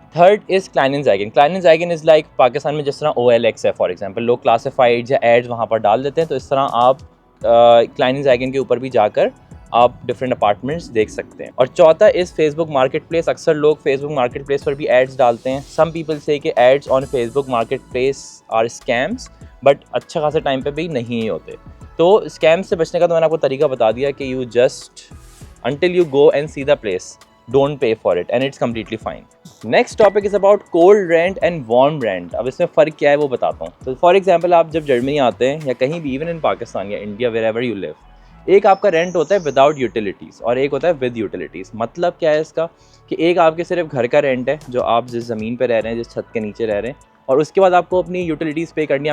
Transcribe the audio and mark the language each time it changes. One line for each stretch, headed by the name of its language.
English: Third is Kleinanzeigen.
Hindi: क्लाइनेंजाइगन is like Pakistan में जिस तरह OLX है फॉर एग्जांपल, लोग क्लासिफाइड या एड्स वहाँ पर डाल देते हैं, तो इस तरह आप क्लाइनेंजाइगन के ऊपर भी जाकर आप डिफरेंट अपार्टमेंट्स देख सकते हैं। और चौथा इज़ फेसबुक मार्केट प्लेस। अक्सर लोग फेसबुक मार्केट प्लेस पर भी एड्स डालते हैं।
English: some people say कि ads on Facebook Marketplace are scams,
Hindi: but अच्छा खासा टाइम पे भी नहीं होते। तो स्कैम से बचने का तो मैंने आपको तरीका बता दिया कि
English: You just until you go and see the place, don't pay for it and it's completely fine. Next topic is about cold rent and warm rent.
Hindi: अब इसमें फ़र्क क्या है वो बताता हूँ। तो फॉर एग्जांपल आप जब जर्मनी आते हैं या कहीं भी,
English: even in Pakistan या India, where you live,
Hindi: एक आपका रेंट होता है विदाउट यूटिलिटीज़ और एक होता है विद यूटिलिटीज़। मतलब क्या है इसका कि एक आपके सिर्फ घर का रेंट है, जो आप जिस ज़मीन पर रह रहे हैं, जिस छत के नीचे रह रहे हैं, और उसके बाद आपको अपनी यूटिलिटीज़ पे करनी है।